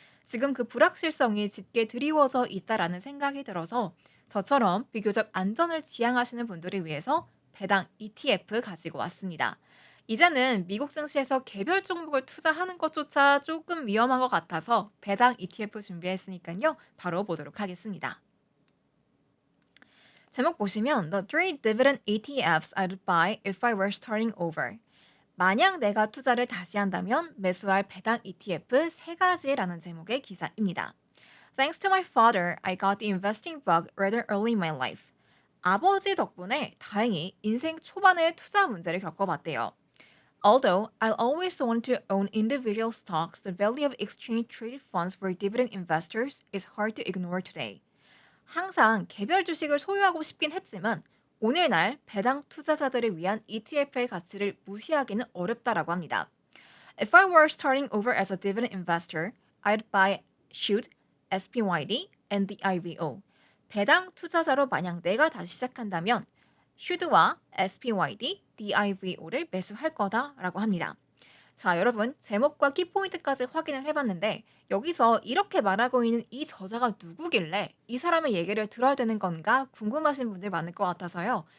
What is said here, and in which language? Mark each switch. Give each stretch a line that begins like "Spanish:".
Korean: 지금 그 불확실성이 짙게 드리워져 있다라는 생각이 들어서 저처럼 비교적 안전을 지향하시는 분들을 위해서 배당 ETF 가지고 왔습니다. 이제는 미국 증시에서 개별 종목을 투자하는 것조차 조금 위험한 것 같아서 배당 ETF 준비했으니까요. 바로 보도록 하겠습니다. 제목 보시면
English: The three dividend ETFs I'd buy if I were starting over.
Korean: 만약 내가 투자를 다시 한다면 매수할 배당 ETF 세 가지라는 제목의 기사입니다.
English: Thanks to my father, I got the investing bug rather early in my life.
Korean: 아버지 덕분에 다행히 인생 초반에 투자 문제를 겪어봤대요.
English: Although I'll always want to own individual stocks, the value of exchange traded funds for dividend investors is hard to ignore today.
Korean: 항상 개별 주식을 소유하고 싶긴 했지만 오늘날 배당 투자자들을 위한 ETF의 가치를 무시하기는 어렵다라고 합니다.
English: If I were starting over as a dividend investor, I'd buy SHOOT, SPYD, and the IVO.
Korean: 배당 투자자로 만약 내가 다시 시작한다면 SHOOT와 SPYD, DIVO를 매수할 거다라고 합니다. 자, 여러분, 제목과 키포인트까지 확인을 해봤는데, 여기서 이렇게 말하고 있는 이 저자가 누구길래 이 사람의 얘기를 들어야 되는 건가 궁금하신 분들 많을 것 같아서요.